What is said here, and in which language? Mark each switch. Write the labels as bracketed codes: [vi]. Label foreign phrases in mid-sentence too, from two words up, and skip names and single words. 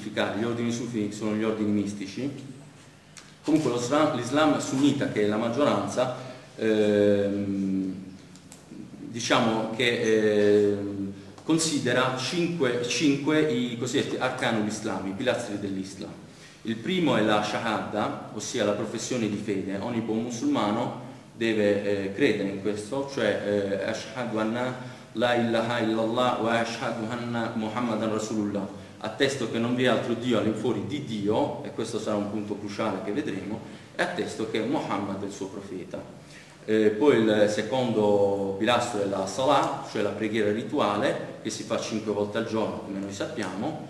[it] Gli ordini sufi sono gli ordini mistici. Comunque l'Islam sunnita, che è la maggioranza, diciamo che considera 5 i cosiddetti [ar] أركان الإسلام, [it] i pilastri dell'Islam. Il primo è la shahada, ossia la professione di fede. Ogni buon musulmano deve credere in questo, cioè [ar] أشهد أن لا إله إلا الله وأشهد أن محمدا رسول الله, [it] attesto che non vi è altro Dio all'infuori di Dio, e questo sarà un punto cruciale che vedremo, e attesto che Muhammad è il suo profeta. Poi il secondo pilastro è la salah, cioè la preghiera rituale, che si fa 5 volte al giorno, come noi sappiamo.